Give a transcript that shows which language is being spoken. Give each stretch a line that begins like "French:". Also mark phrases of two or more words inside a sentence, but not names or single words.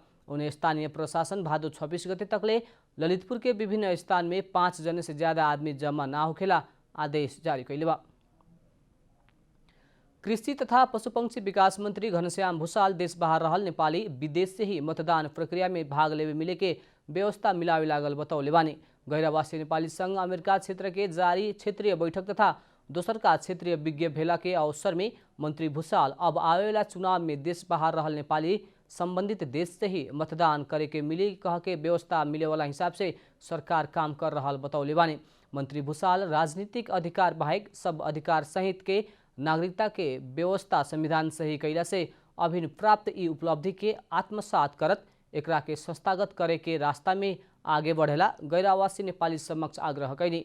Bhojpuri: उन्हें स्थानीय प्रशासन भादो 26 गते तकले ललितपुर के विभिन्न स्थान में 5 जने से ज्यादा आदमी जमा ना होखेला आदेश जारी कैले बा। कृषि तथा पशुपक्षी विकास मंत्री घनश्याम भूषाल देश बाहर रहल नेपाली विदेश से ही मतदान प्रक्रिया में भाग लेवे मिले के व्यवस्था मिलावे लागल बतौले बानी। गैरवासी नेपाली संघ अमेरिका क्षेत्र के जारी क्षेत्रीय बैठक तथा दोसर का क्षेत्रीय विज्ञ भेला के अवसर में मंत्री भूषाल अब आवेला चुनाव में देश बाहर रहल नेपाली संबंधित देश से ही मतदान करे के मिली कह के व्यवस्था मिले वाला हिसाब से सरकार काम कर रहल बतौले बानी। मंत्री भूषाल राजनीतिक अधिकार बाहेक सब अधिकार सहित के नागरिकता के व्यवस्था संविधान से ही कैला से अभिन प्राप्त ई उपलब्धि के आत्मसात करत एकरा के संस्थागत करे के रास्ता में आगे बढ़ेला गैरवासी नेपाली समक्ष आग्रह कैनी।